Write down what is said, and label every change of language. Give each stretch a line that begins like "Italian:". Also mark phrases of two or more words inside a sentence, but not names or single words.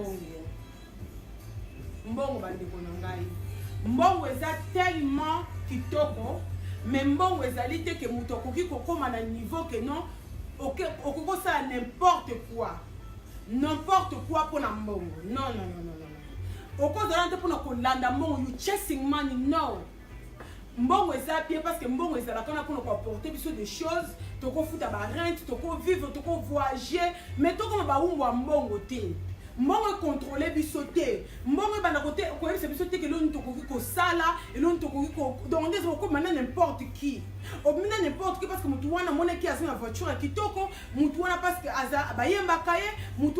Lingala: mbongo bandeko na ngai mbongo eza tellement kitoko mais mbongo ezali te ke muto koki kokoma na
French: niveau que
Lingala: non okokosala
French: n'importe quoi pour
Lingala: na mbongo non okozala te pona kolanda mbongo
English: you chasing money
Lingala: no mbongo eza
French: bien parce que
Lingala: mbongo ezala kana pona ko apporter biso
French: des choses
Lingala: toko futa ba rente toko vivre toko voyager mais toko ba umwa mbongo te mbongo contrôler biso te mbongo bana kote ko yebisa biso te ke lo ntoko ko sala et lo ntoko ko demander ko mana
French: n'importe qui
Lingala: obina
French: n'importe qui parce que
Lingala: mutu wana mona ki azana voiture kitoko mutu wana parce que aza bayemba kaye mutu